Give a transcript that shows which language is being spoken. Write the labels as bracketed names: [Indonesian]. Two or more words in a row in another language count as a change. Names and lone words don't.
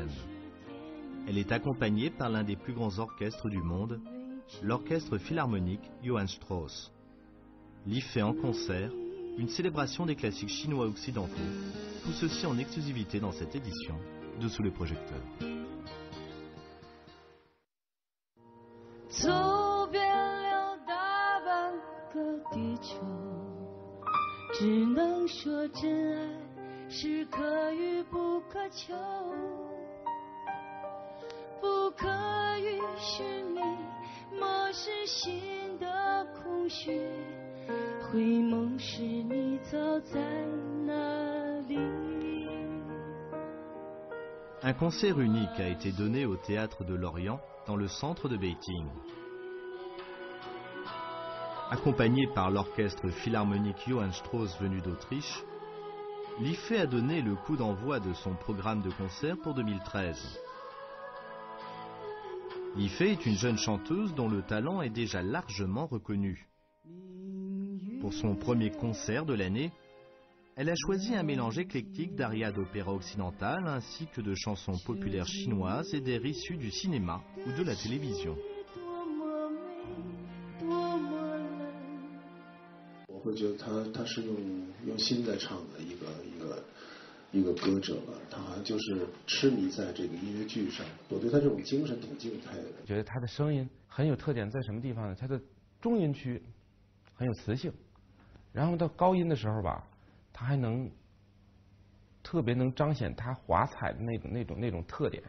[French] Elle est accompagnée par l'un des plus grands orchestres du monde, l'orchestre philharmonique Johann Strauss. L'y fait en concert une célébration des classiques chinois occidentaux, tout ceci en exclusivité dans cette édition de Sous les projecteurs. [Chinese] 走遍了大半个地球，只能说真爱是可遇不可求，不可与寻觅，漠视心的空虚，回眸时你早在哪里。 [French] Un concert unique a été donné au Théâtre de Lorient, dans le centre de Beijing. Accompagné par l'orchestre philharmonique Johann Strauss venu d'Autriche, l'IFE a donné le coup d'envoi de son programme de concert pour 2013. l'IFE est une jeune chanteuse dont le talent est déjà largement reconnu. Pour son premier concert de l'année, elle a choisi un mélange éclectique d'arias d'opéra occidental ainsi que de chansons populaires chinoises et d'air issus du cinéma ou de la télévision. [Chinese] 我会觉得他是用心在唱的一个歌者吧，他好像就是痴迷在这个音乐剧上。我对他这种精神挺敬佩的。觉得他的声音很有特点，在什么地方呢？他的中音区很有磁性，然后到高音的时候吧，他还能特别能彰显他华彩的那种特点。